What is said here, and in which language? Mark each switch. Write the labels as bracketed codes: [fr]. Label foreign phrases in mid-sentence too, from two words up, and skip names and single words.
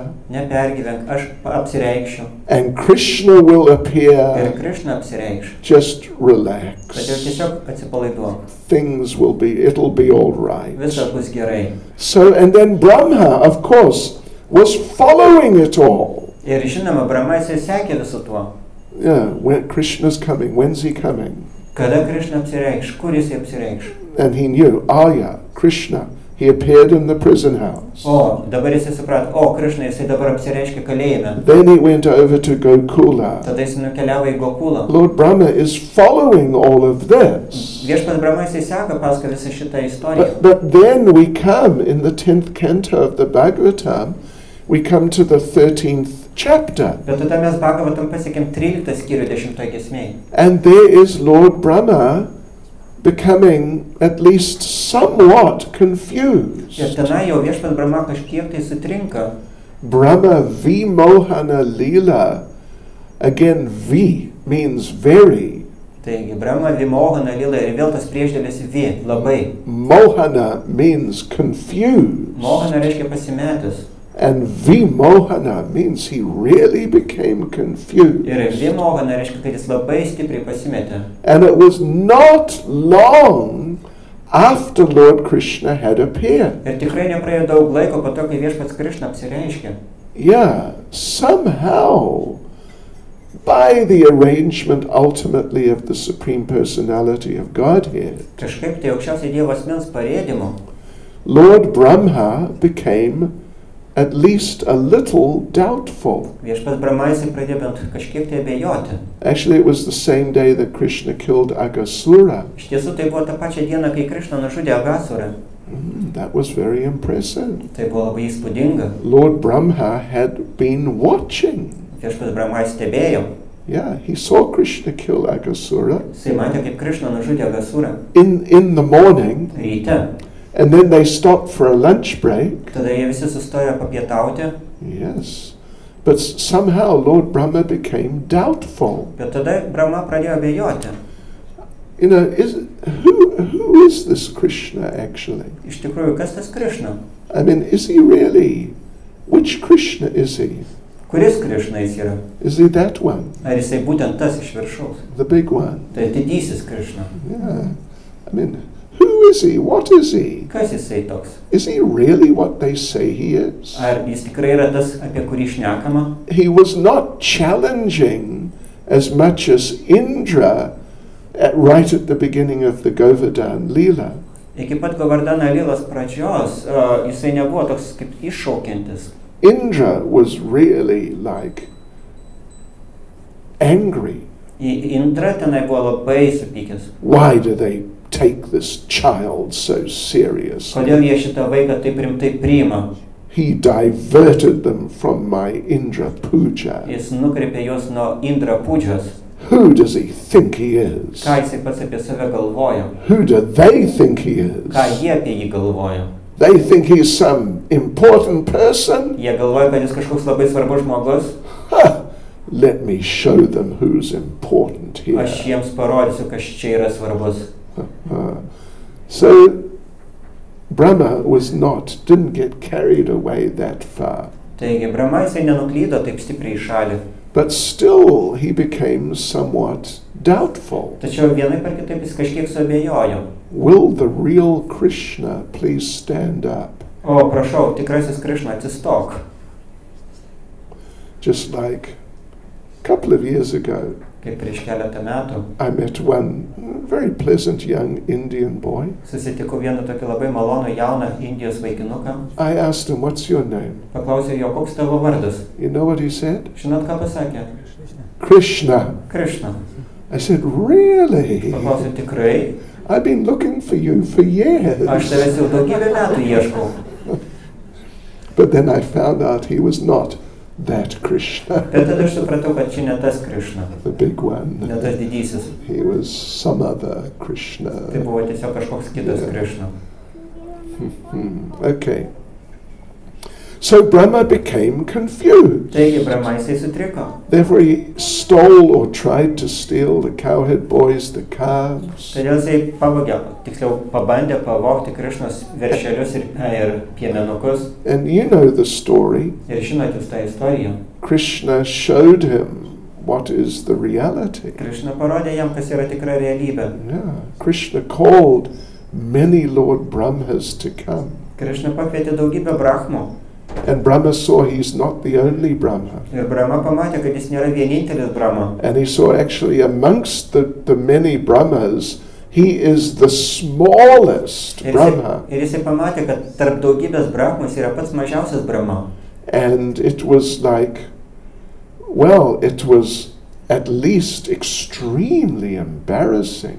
[lt] Nepergyvenk, aš apsireikšiu. [en] And Krishna will appear. [lt] Ir Krishna apsireikš. [en] Just relax. [lt] Todėl tiesiog atsipalaiduok. [en] It'll be all right. [lt] Viskas bus gerai. [en] So, and then Brahma, of course, was following it all. [lt] Ir žinoma, Brahma jisai sekė visu tuo. [en] Yeah, when Krishna's coming, when's he coming? [lt] Kada Krishna apsireikš, kur jisai apsireikš? [en] And he knew, Krishna, he appeared in the prison house. [lt] O, dabar jisai suprato, Krishna jisai dabar apsireiškia kalėjime. [en] Then he went over to Gokula. [lt] Tada jisai nukeliavo į Gokulą. [en] Lord Brahma is following all of this. [lt] Viešpas Brahma jisai seka paskui visą šitą istoriją. [en] But then we come in the 10th canto of the Bhagavatam, we come to the 13th chapter. [lt] Bet tada mes Bhagavatam pasiekėm 13 skyrių 10 giesmėj. [en] And there is Lord Brahma becoming at least somewhat confused. [lt] Ir tenai jau viešpas Brahma kažkiek tai sutrinka. [sa] Brahma vimohana lila. [en] Again, vi means very. [lt] Taigi, [sa] Brahma vimohana lila [lt] ir vėl tas priešdėlis vi, labai. [en] Mohana means confused. [lt] Mohana reiškia pasimetęs. [en] And vimohana means he really became confused. [lt] Ir vimohana reiškia, kad jis labai stipriai pasimetė. [en] And it was not long after Lord Krishna had appeared. [lt] Ir tikrai nepraėjo daug laiko po to, kai viešpats Krishna apsireiškė. [en] Yeah, somehow, by the arrangement ultimately of the Supreme Personality of Godhead, [lt] Kažkaip tai aukščiausiai Dievo asmens parėdimo, [en] Lord Brahma became at least a little doubtful. [lt] viešpats Brahma jisai pradėjo bent kažkiek tai abejoti. [en] Actually, it was the same day that Krishna killed Aghasura. [lt] Iš tiesų tai buvo tą pačią dieną, kai Krishna nužudė Agasurą. [en] That was very impressive. [lt] Tai buvo labai įspūdinga. [en] Lord Brahma had been watching. [lt] Viešpats Brahma stebėjo. [en] Yeah, he saw Krishna kill Aghasura [lt] Jisai matė, kaip Krishna nužudė Agasurą. [en] in the morning, [lt] Ryte. [en] and then they stopped for a lunch break. [lt] Tada jie visi sustojo papietauti. [en] Yes, but somehow Lord Brahma became doubtful. [lt] Bet tada Brahma pradėjo abejoti. [en] You know, who is this Krishna actually? [lt] Iš tikrųjų, kas tas Krishna? [en] I mean, is he really? Which Krishna is he? [lt] Kuris Krishna jis yra? [en] Is he that one? [lt] Ar jisai būtent tas iš viršaus? [en] The big one? [lt] Tai didysis Krishna. [en] Yeah. I mean, who is he? What is he? [lt] Kas jisai toks? [en] Is he really what they say he is? [lt] Ar jis tikrai yra tas, apie kurį šnekama? [en] He was not challenging as much as Indra right at the beginning of the Govardhan Leela. [lt] Iki pat Govardhana Lylos pradžios jisai nebuvo toks kaip iššaukiantis. [en] Indra was really like angry. [lt] Indra tenai buvo labai supykęs. [en] Why do they take this child so seriously? [lt] Kodėl jie šitą vaiką taip rimtai priima? [en] He diverted them from my Indra puja. [lt] Jis nukreipė juos nuo Indra pūdžios. [en] Who does he think he is? [lt] Ką jisai pats apie save galvojo? [en] Who do they think he is? [lt] Ką jie apie jį galvojo? [en] They think he's some important person? [lt] Jie galvoja, kad jis kažkoks labai svarbus žmogus. Ha! [en] Let me show them who's important here. [lt] Aš jiems parodysiu, kas čia yra svarbus. [en] So Brahma didn't get carried away that far. [lt] Taigi, Brahma jisai nenuklydo taip stipriai į šalį. [en] But still he became somewhat doubtful. [lt] Tačiau vienaip ar kitaip jis kažkiek suabejojo. [en] Will the real Krishna please stand up? [lt] O, prašau, tikrasis Krishna, atsistok. [en] Just like a couple of years ago, [lt] Kaip prieš keletą metų [en] I met one very pleasant young Indian boy. [lt] susitikau vieną tokį labai malonų jauną Indijos vaikinuką. [en] I asked him, what's your name? [lt] Paklausė jo, koks tavo vardas? [en] You know what he said? [lt] Žinot, ką pasakė? [en] Krishna. [lt] Krishna. [en] I said, really? [lt] Paklausė, tikrai? [en] I've been looking for you for years. [lt] Aš tavęs jau daugybę metų ieškau. [en] But then I found out he was not that Krishna, [lt] Bet tada aš supratau, kad čia ne tas Krishna, [en] the big one. [lt] ne tas didysis. [en] He was some other Krishna. [lt] Tai buvo tiesiog kažkoks kitas Krishna. [en] Okay. So Brahma became confused. [lt] Taigi, Brahma jisai sutriko. [en] Therefore he stole or tried to steal the cowhead boys, the calves. [lt] Todėl jisai pavogė, tiksliau pabandė pavogti Krishnos veršelius ir piemenukus. [en] And you know the story. [lt] Ir žinot jūs tą istoriją. [en] Krishna showed him what is the reality. [lt] Krishna parodė jam, kas yra tikra realybė. [en] Yeah. Krishna called many Lord Brahmas to come. [lt] Krishna pakvietė daugybę brahmų. [en] And Brahma saw he's not the only Brahma. [lt] Ir Brahma pamatė, kad jis nėra vienintelis Brahma. [en] And he saw actually amongst the many Brahmas, he is the smallest Brahma. [lt] Ir jisai pamatė, kad tarp daugybės brahmos yra pats mažiausias Brahma. [en] And it was like, well, it was at least extremely embarrassing.